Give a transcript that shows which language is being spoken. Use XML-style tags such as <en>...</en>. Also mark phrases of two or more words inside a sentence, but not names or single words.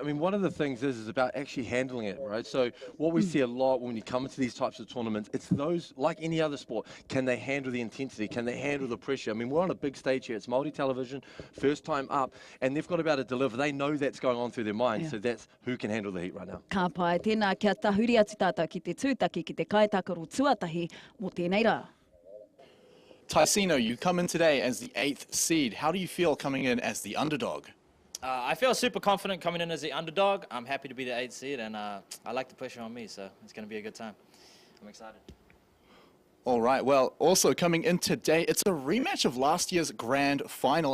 <en>I mean, one of the things is about actually handling it, right? So what we see a lot when you come into these types of tournaments, it's those, like any other sport, can they handle the intensity? Can they handle the pressure? I mean, we're on a big stage here. It's Maori television, first time up, and they've got to be able to deliver. They know that's going on through their minds, so that's who can handle the heat right now.</en> <mi>Ka pai, tēnā kia tahuri atu tātou ki te tūtaki ki te kaitakaru tuatahi mo tēnei rā.</mi> <en>Tyceno, you come in today as the 8th seed. How do you feel coming in as the underdog? I feel super confident coming in as the underdog. I'm happy to be the 8th seed, and I like the pressure on me, so it's going to be a good time. I'm excited. All right, well, also coming in today, it's a rematch of last year's grand final.</en>